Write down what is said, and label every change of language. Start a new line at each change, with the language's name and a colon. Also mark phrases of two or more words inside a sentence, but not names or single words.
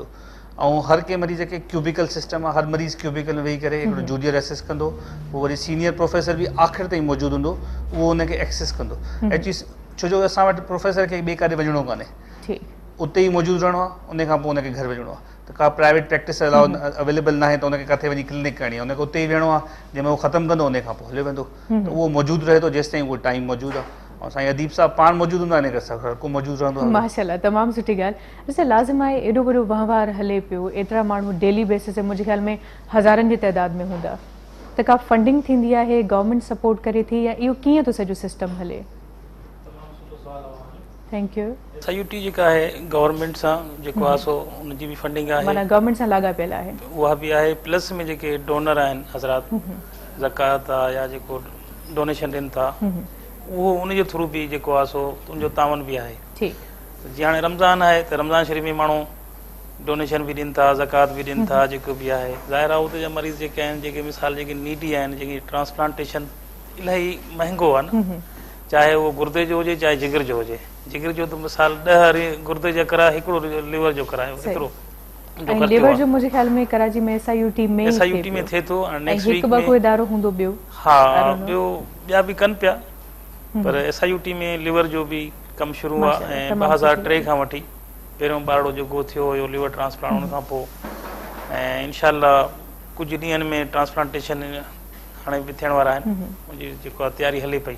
Sindhi: ऐं हर कंहिं मरीज़ खे
English: cubicle system
Sindhi: आहे, हर मरीज़ क्यूबिकल में वेही करे हिकिड़ो जूनियर एसेस कंदो, पोइ वरी सीनियर प्रोफेसर बि आख़िर ताईं मौजूदु हूंदो, उहो हुनखे एक्सेस कंदो। एक्चुअली छो जो असां वटि प्रोफेसर खे ॿिए काॾे वञिणो कान्हे, उते ई मौजूदु रहणो आहे, उन खां पोइ हुनखे घर वञिणो आहे। त का
English: private practice allow available
Sindhi: न आहे त हुनखे किथे वञी क्लिनिक करणी आहे, हुनखे उते ई वेहणो आहे, जंहिंमें उहो ख़तमु कंदो उन खां पोइ हलियो वेंदो। त उहो मौजूदु रहे थो जेसि ताईं उहो टाइम मौजूदु आहे। ऐं साईं अदीब साहब पाण मौजूदु हूंदा आहिनि, हर को मौजूदु रहंदो आहे। माशाल्लाह, तमामु सुठी ॻाल्हि। ॾिसो लाज़िम आहे एॾो वॾो वहिंवार हले पियो, एतिरा माण्हू
English: daily basis
Sindhi: ते मुंहिंजे ख़्याल में हज़ारनि जी तइदाद में हूंदा, त का फंडिंग थींदी आहे,
English: government support
Sindhi: करे थी, या इहो कीअं थो सॼो सिस्टम हले?
English: thank you.
Sindhi: SIUT जेका आहे गवर्नमेंट सां जेको आहे सो उनजी बि फंडिंग आहे, माना गवर्नमेंट सां लाॻापियल आहे, उहा बि आहे। प्लस में जेके डोनर आहिनि हज़रात, ज़कात आहे या जेको डोनेशन ॾियनि था, उहो उनजे थ्रू बि जेको आहे सो उनजो तावन बि आहे। जीअं हाणे रमज़ान आहे त रमज़ान शरीफ़ में माण्हू डोनेशन बि ॾियनि था, ज़कात बि ॾियनि था, जेको बि आहे। ज़ाहिर आहे उते जा मरीज़ जेके आहिनि, जेके मिसाल जेके नीडी आहिनि, जेकी ट्रांसप्लांटेशन इलाही महांगो आहे न, चाहे उहो गुर्दे जो हुजे चाहे जिगर जो हुजे। जिगर जो त मिसाल 10 गुर्दे जा कराए, हिकिड़ो लिवर जो करायो, हिकिड़ो लिवर जो मुंहिंजे ख़्याल में कराची में SIUT में थिए थो।
English: next week
Sindhi: में कोई इदारो हूंदो ॿियो? हा, ॿियो ॿिया बि कनि पिया, पर SIUT में लिवर जो बि कमु शुरू आहे। ऐं 2003 खां वठी पहिरियों ॿारड़ो जेको थियो हुयो
English: liver transplant,
Sindhi: उन खां पोइ ऐं इंशाअल्लाह कुझु ॾींहंनि में ट्रांसप्लांटेशन हाणे बि थियण वारा आहिनि, मुंहिंजी जेको आहे तयारी हले पई।